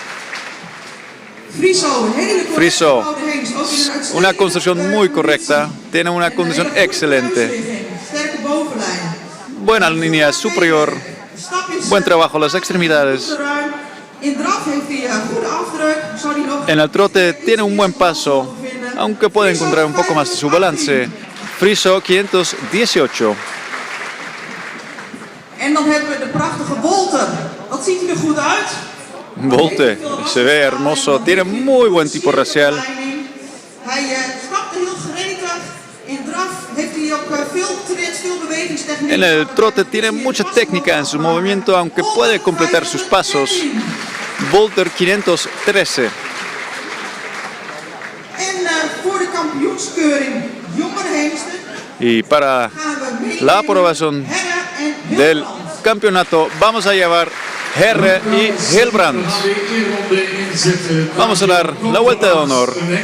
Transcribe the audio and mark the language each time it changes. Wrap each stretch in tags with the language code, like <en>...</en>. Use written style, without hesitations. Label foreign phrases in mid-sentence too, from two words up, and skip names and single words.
<es>Friso, una construcción muy correcta, tiene una condición excelente. Buena línea superior, buen trabajo las extremidades. En el trote tiene un buen paso, aunque puede encontrar un poco más de su balance. Friso 518.</es> <nl>En dan hebben we de prachtige Wolter. Wat ziet hij er goed uit?</nl> <es>Volte, se ve hermoso, tiene muy buen tipo racial.</es> <nl>Hij stapte heel gretig. In draf heeft hij die ook veel tricks, veel bewegingstechniek.</nl> <es>En el trote tiene mucha técnica en su movimiento, aunque puede completar sus pasos. Volter 513.</es> <nl>En voor de kampioenskeuring jongerenhengsten</nl> <es>Y para</es> <nl>gaan we mee</nl> <es>la aprobación</es> <nl>Herre en</nl> <es>del Hilbrand. campeonato vamos a llevar Herre y Hilbrand. Vamos a dar la vuelta de honor.</es>